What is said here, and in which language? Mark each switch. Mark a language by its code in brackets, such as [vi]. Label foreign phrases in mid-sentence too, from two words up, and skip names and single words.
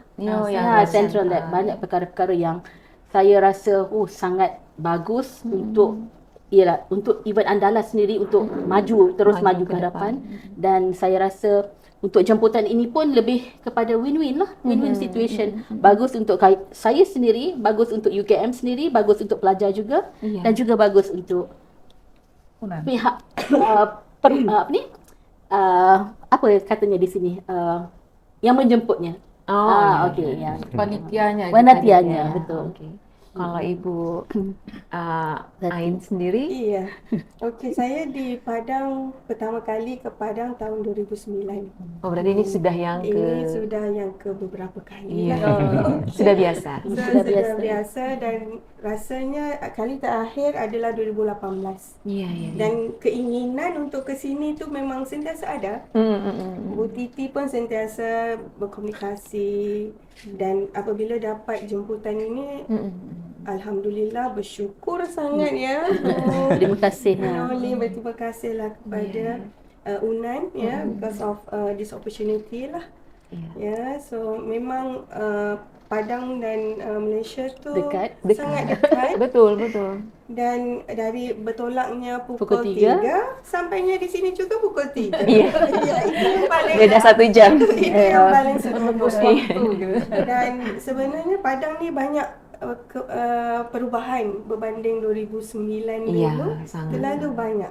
[ms] Central Lab, banyak perkara-perkara yang saya rasa sangat bagus untuk event Andala sendiri untuk terus maju ke hadapan. Dan saya rasa untuk jemputan ini pun lebih kepada win-win lah, [en] win-win situation. [ms] Bagus untuk saya sendiri, bagus untuk UKM sendiri, bagus untuk pelajar juga, dan juga bagus untuk pihak apa katanya di sini, yang menjemputnya. [id] Okey, ya. Panitianya, betul. Okay. Kalau Ibu Ain sendiri? Iya. [ms] Okey, saya di Padang pertama kali ke Padang tahun 2009. [id] Oh, berarti ini sudah yang [ms] Ini sudah yang ke beberapa kali. [id] Iya. Sudah biasa. [ms] Sudah biasa dan rasanya kali terakhir adalah 2018. [id] Iya. [ms] Dan keinginan untuk ke sini tu memang sentiasa ada. Bu Titi pun sentiasa berkomunikasi dan apabila dapat jemputan ini, alhamdulillah bersyukur sangat ya. Terima kasih. Berterima kasihlah kepada UNAN [en] because of this opportunity [ms] lah. So memang Padang dan Malaysia tu sangat dekat. Betul. Dan dari bertolaknya pukul 3 sampainya di sini juga pukul 3. [id] Iya. [ms] Itu yang paling [id] Beda 1 jam. [ms] itu yang paling sempurna. Dan sebenarnya Padang ni banyak perubahan berbanding 2009 dulu. Terlalu banyak.